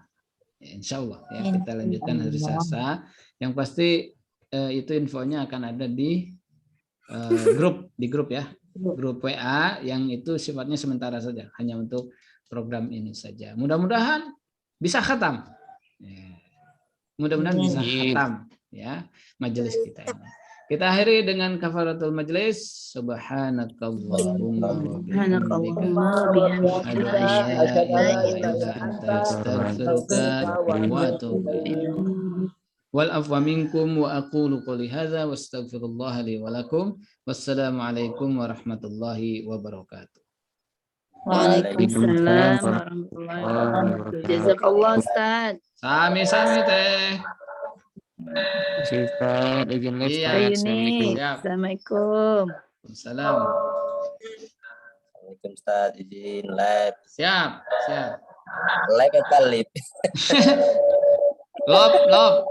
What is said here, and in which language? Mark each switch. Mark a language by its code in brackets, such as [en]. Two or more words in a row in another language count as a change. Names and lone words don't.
[id] Ya, [ar] إن شاء الله [id] ya, kita lanjutkan hari Selasa. Yang pasti itu infonya akan ada di grup ya. Grup WA yang itu sifatnya sementara saja. Hanya untuk program ini saja. Mudah-mudahan bisa khatam. Ya. Mudah-mudahan bisa khatam ya majelis kita ini. Kita akhiri dengan [ar] كفارة المجلس. سبحانك اللهم وبحمدك أشهد أن لا إله إلا أنت أستغفرك وأتوب إليك. والعفو منكم وأقول قولي هذا وأستغفر الله لي ولكم. والسلام عليكم ورحمة الله وبركاته. وعليكم السلام ورحمة الله وبركاته. جزاك الله أستاذ. [su] Sami-sami teh. [id] Ustaz, izin live, Iya. Ustaz. Yuni. [ar] Assalamualaikum. [id] Siap. [ar] Assalamualaikum. [id] Salam. Assalamualaikum Ustaz, izin live. Siap, siap. Live apa live? Lop.